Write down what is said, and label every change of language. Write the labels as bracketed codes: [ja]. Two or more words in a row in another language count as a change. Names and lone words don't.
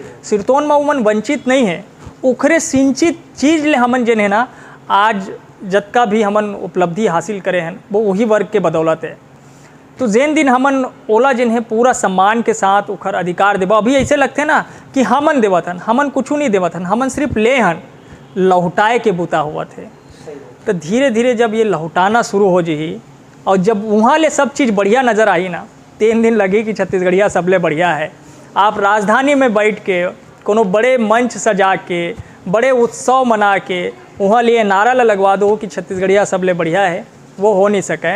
[hne] सिरतोन में उमन वंचित नहीं है, उखरे सिंचित चीज़ ले हमन जिन है ना आज जतका भी हमन उपलब्धि हासिल करे हैं वो वही वर्ग के बदौलत है। तो जेन दिन हमन ओला जिन्हें पूरा सम्मान के साथ उखर अधिकार देवा, अभी ऐसे लगते ना कि हमन देवत हन, हमन कुछ नहीं देवत हन, हमन सिर्फ ले हन, लौटाए के बूता हुआ थे। तो धीरे धीरे जब ये लौटाना शुरू हो जी और जब वहाँ ले सब चीज़ बढ़िया नज़र आई ना, 3 दिन लगी कि छत्तीसगढ़िया सबले बढ़िया है। आप राजधानी में बैठ के कोनो बड़े मंच सजा के, बड़े उत्सव मना के वहाँ लिए नारा लगवा दो कि छत्तीसगढ़िया सबले बढ़िया है, वो हो नहीं सके।